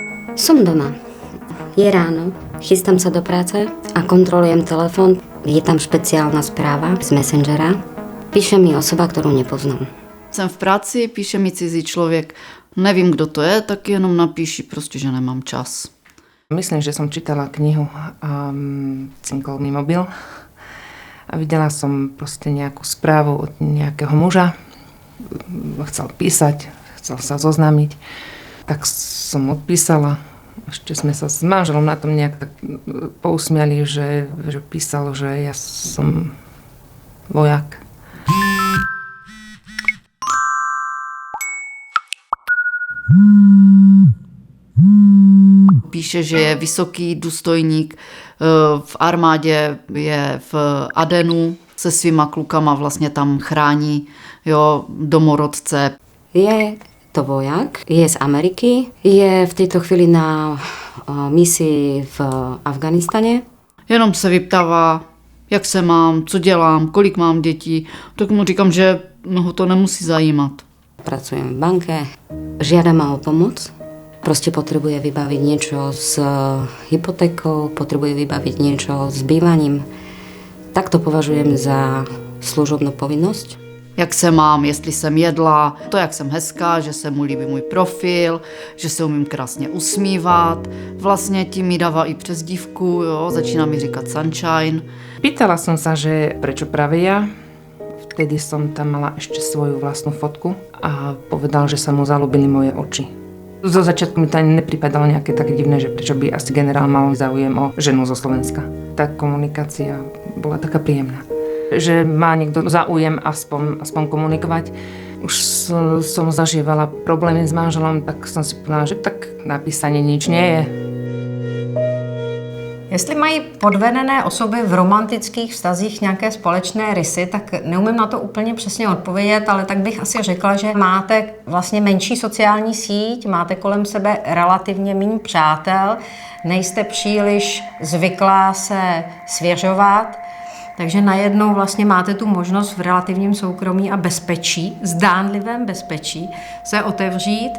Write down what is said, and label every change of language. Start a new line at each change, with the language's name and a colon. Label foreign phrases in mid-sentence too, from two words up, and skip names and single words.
Slovak: Som doma. Je ráno, chystám sa do práce a kontrolujem telefón. Je tam špeciálna správa z Messengera. Píše mi osoba, ktorú nepoznám.
Czech: Jsem v práci, píše mi cizí člověk. Nevím, kdo to je, tak jenom napíši prostě, že nemám čas.
Slovak: Myslím, že som čítala knihu a cinkol mi mobil a videla som proste nejakú správu od nejakého muža. Chcel písať, chcel sa zoznámiť. Tak som odpísala. Ešte sme sa s manželom na tom nejak tak pousmiali, že písal, že ja som vojak.
Czech: Píše, že je vysoký důstojník v armádě, je v Adenu se svýma klukama, vlastně tam chrání domorodce.
Slovak: Je to vojak, je z Ameriky, je v tejto chvíli na misii v Afganistane.
Czech: Jenom se vyptává, jak se mám, co dělám, kolik mám dětí. Tak mu říkám, že ho to nemusí zajímat.
Slovak: Pracujem v banke, žiada ma o pomoc. Proste potrebuje vybaviť niečo s hypotékou, potrebuje vybaviť niečo s bývaním. Tak to považujem za služobnú povinnosť.
Czech: Jak se mám, jestli jsem jedla, to, jak jsem hezká, že se mu líbí můj profil, že se umím krásně usmívat. Vlastně tím mi dává i přezdívku, začíná mi říkat Sunshine.
Slovak: Pýtala som sa, že prečo práve ja. Vtedy som tam mala ešte svoju vlastnú fotku a povedal, že sa mu zalúbili moje oči. Zo začiatku mi to ani nepripadalo nejaké také divné, že prečo by asi generál mal záujem o ženu zo Slovenska. Tá komunikácia bola taká príjemná. Že má niekto záujem aspoň komunikovať. Už som zažívala problémy s manželom, tak som si povedala, že tak napísanie nič nie je.
Czech: Jestli mají podvedené osoby v romantických vztazích nějaké společné rysy, tak neumím na to úplně přesně odpovědět, ale tak bych asi řekla, že máte vlastně menší sociální síť, máte kolem sebe relativně méně přátel, nejste příliš zvyklá se svěřovat, takže najednou vlastně máte tu možnost v relativním soukromí a bezpečí, zdánlivém bezpečí, se otevřít.